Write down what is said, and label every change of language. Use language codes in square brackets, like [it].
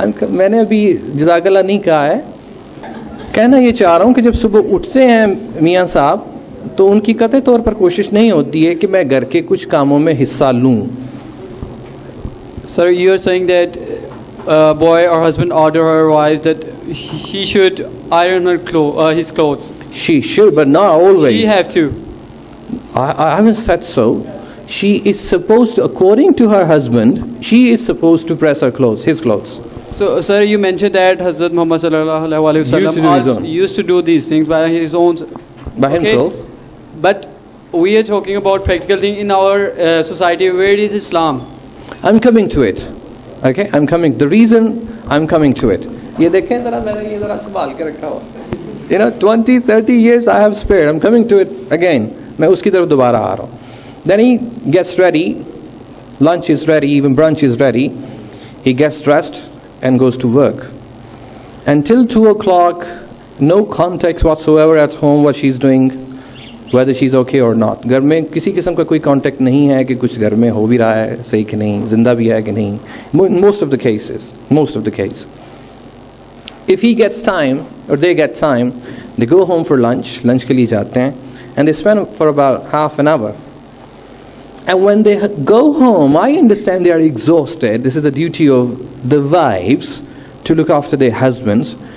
[ur] میں نے ابھی جزاک اللہ نہیں کہا ہے, کہنا یہ چاہ رہا ہوں کہ جب صبح اٹھتے ہیں میاں صاحب, تو ان کی قطعی طور پر کوشش نہیں ہوتی ہے کہ میں گھر کے کچھ کاموں میں حصہ لوں. [en] Sir, you are saying that boy or husband order her wife that he should iron her his clothes. She should, but not always. She have to. I haven't said so. She is supposed to, according to her husband, she is supposed to press her clothes, his clothes. So, sir, you mentioned that Hazrat Muhammad sallallahu alaihi wasallam used to do these things by his own, by himself. But we are talking about practical thing in our society. Where is Islam? I'm coming to it. Okay, I'm coming. The reason I'm coming to it. [ur] یہ دیکھیں ذرا میں نے یہ ذرا سنبھال کے رکھا ہوا. [en] 20-30 years I have spared. I'm coming to it again. [ur] میں اس کی طرف دوبارہ آ رہا ہوں. [en] Then he gets ready. Lunch is ready, even brunch is ready. He gets dressed and goes to work. Until 2 o'clock, no context whatsoever at home what she's doing, whether she's okay or not. [ur] گھر میں کسی قسم کا کوئی contact نہیں ہے کہ کچھ گھر میں ہو بھی رہا ہے صحیح کہ نہیں, زندہ بھی ہے کہ نہیں. [en] Most of the cases. If he gets time, or they get time, they go home for lunch [ur] کے لیے جاتے ہیں, [en] and they spend for about half an hour. And when they go home, I understand they are exhausted. This is the duty of the wives to look after their husbands.